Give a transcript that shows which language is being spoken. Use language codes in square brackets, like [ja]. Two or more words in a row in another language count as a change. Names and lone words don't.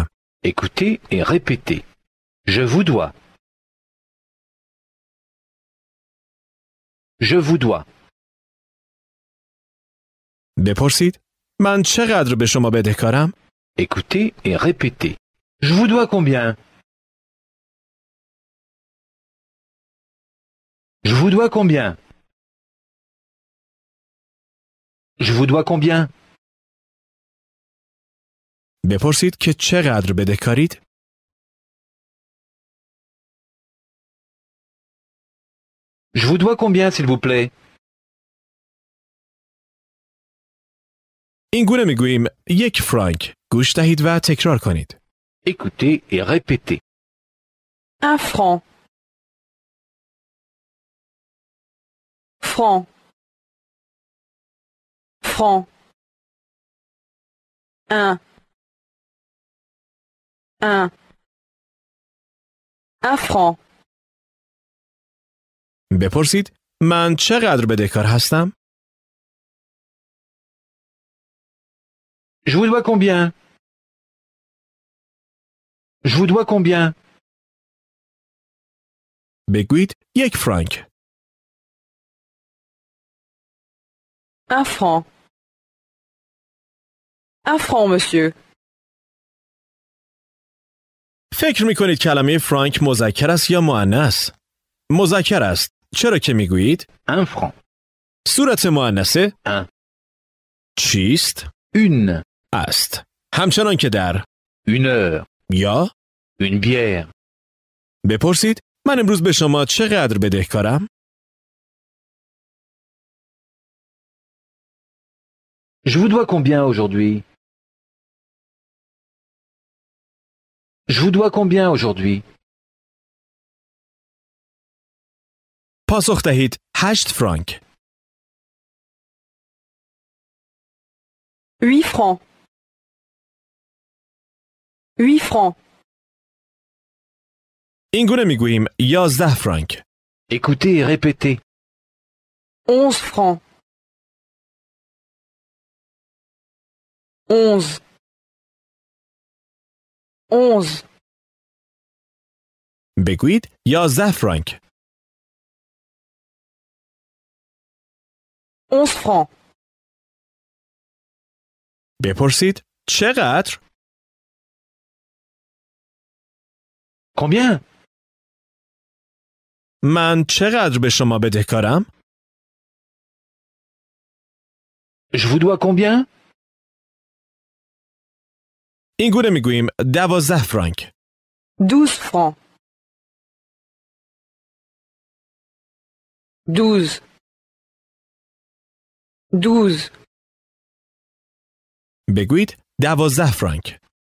[fr] Écoutez et répétez. Je vous dois. Je vous dois. [fa] بپرسید من چقدر به شما بدهکارم؟ [fr] Écoutez et répétez. Je vous dois combien? Je vous dois combien? Je vous dois combien? [fa] بپرسید که چقدر بدهکارید؟ [fr] Je vous dois combien, s'il vous plaît? [fa] این گونه میگوییم 1 فرانک. گوش دهید و تکرار کنید. [fr] Écoutez et répétez. 1 franc. Franc. Franc. 1. 1. 1 franc. [fa] بپرسید من چقدر بدهکار هستم؟ [fr] Je vous dois combien? Je vous dois combien? [fa] بگویید 1 فرانک. [fr] 1 franc. 1 franc, monsieur. [fa] فکر میکنید کلمه فرانک مذکر است یا مؤنث؟ مذکر است. چرا که میگویید [fr] 1 franc. [fa] صورت مؤنثه [fr] 1. [fa] چیست؟ [fr] Une. [fa] است. همچنان که در [fr] Une heure. [fa] یا [fr] Une bière. [fa] بپرسید من امروز به شما چقدر بدهکارم؟ [fr] Je vous dois combien aujourd'hui? Je vous dois combien aujourd'hui? [fa] پاسخ دهید 8 فرانک. [fr] 8 francs. 8 francs. [fa] این گونه میگوییم 11 فرانک. [fr] Écoutez et répétez. 11 francs. 11. 11. [fa] بگویید 11 فرانک. [fr] 11 francs. [fa] بپرسید چقدر؟ [fr] Combien? [fa] من چقدر به شما بدهکارم؟ [fr] Je vous dois combien? [fa] این گونه میگوییم 12 فرانک. [fr] 12 francs. 12. 12. [fa] بگویید 12 فرانک.